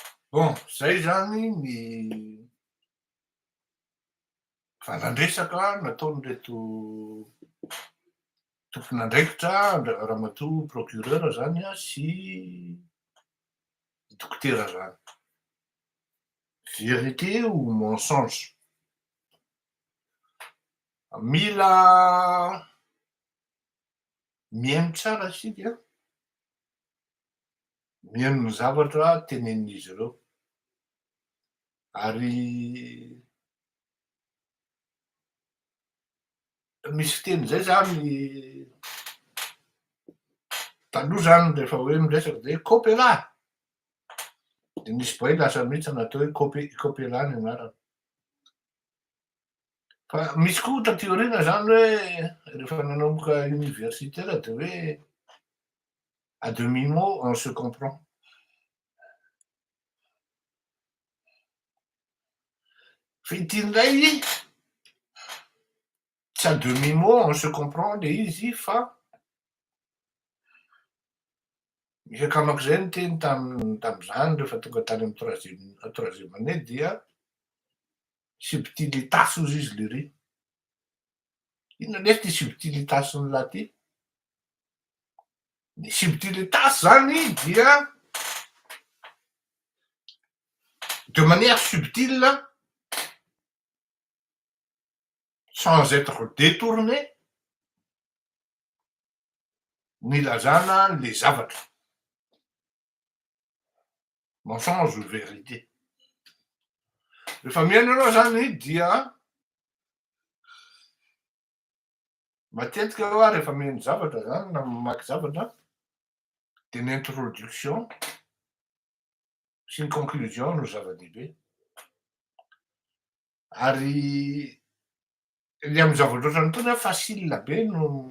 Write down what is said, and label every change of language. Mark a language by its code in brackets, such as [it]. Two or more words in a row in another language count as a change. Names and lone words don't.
[mg] Bon, zay zany ny fanandresaka nataon'reto tompon'andraikitra ramatoa procureur zany a sy dokotera zany. [fr] Vérité ou mensonge? [mg] Mila mihaino tsara sika, mihaino ny zavatra tenenin'izy ireo, ary misy fiteny zay zany taloha zany rehefa hoe miresaky de copela, de nisy boay lasa mihitsy natao hoe copela ny anarany. Fa misy koa taty aoriana zany hoe rehefa nanomboka universitaire de hoe [fr] à demi-mot on se comprend. [mg] Fa ity ndray tsy [fr] à demi-mot on se comprend [mg] le izy fa misy akamak'izay ny teny tam'izany rehefa tonga tany amy [fr] troisième année [mg] dia subtilitas hozy izy lery. Inona nefa ty subtilitas ny lahy ty? Ny subtilitas zany dia [fr] de manière subtile, sans être détourné, [mg] nilazana le zavatra. [fr] Mensonge ou vérité. [mg] Rehefa mihaino anao zany dia matetika a rehefa mihaino zavatra zany na mamaky zavatra de ny introduction sy ny conclusion no zava-dehibe, ary le amy zavatra ohatrany tony a facile be no